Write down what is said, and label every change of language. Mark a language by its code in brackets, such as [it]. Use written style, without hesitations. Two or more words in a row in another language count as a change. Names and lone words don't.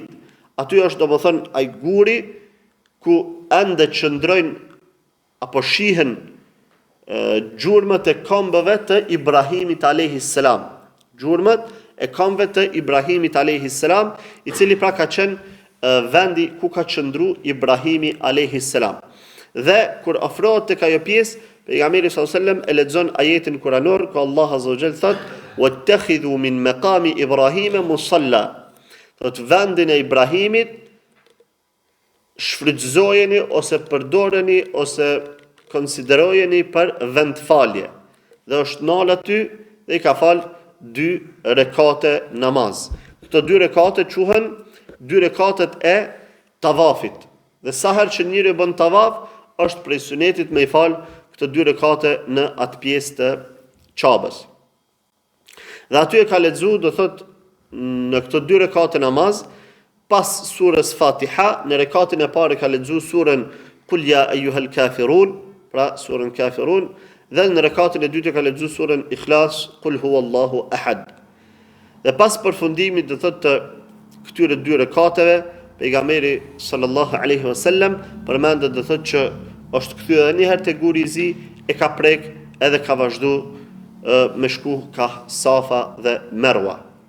[sq] Aty është domethënë ai guri ku ende qëndrojnë apo shihen gjurmët e këmbëve të Ibrahimit [ar] عليه السلام. [sq] Gjurmët e këmbëve të Ibrahimit [ar] عليه السلام, [sq] i cili pra ka qenë vendi ku ka qëndru Ibrahimi alayhis salam. Dhe kur ofrohet tek ajo pjesë, pejgamberi [ar] صلى الله عليه وسلم [sq] e lexon ajetin kuranor ku Allah [ar] عز وجل [sq] thot: [ar] "واتخذوا من مقام إبراهيم مصلى." [sq] Thot vendin e Ibrahimit shfrytëzojeni ose përdoreni ose konsiderojeni për vend falje. Dhe është nal aty dhe i ka fal 2 rekate namaz. Këto 2 rekate quhen 2 rekatet e tavafit. Dhe sa herë që njëri bën tavaf, është prej sunetit me i fal këto 2 rekate në atë pjesë të Qabës. Dhe aty e ka lexu, do thot, në këto 2 rekate namaz, pas surës Fatiha, në rekatin e parë ka lexu surën [ar] قل يا أيها الكافرون, [sq] pra surën Kafirun, dhe në rekatin e dytë ka lexu surën Ikhlas, [ar] قل هو الله أحد. [sq] Dhe pas përfundimit, do thot, të këtyre 2 rekateve, pejgamberi [ar] صلى الله عليه وسلم [sq] përmendet, do thot, që është kthyer edhe një herë te guri i zi, e ka prek edhe ka vazhdu me shku ka Safa dhe Merwa.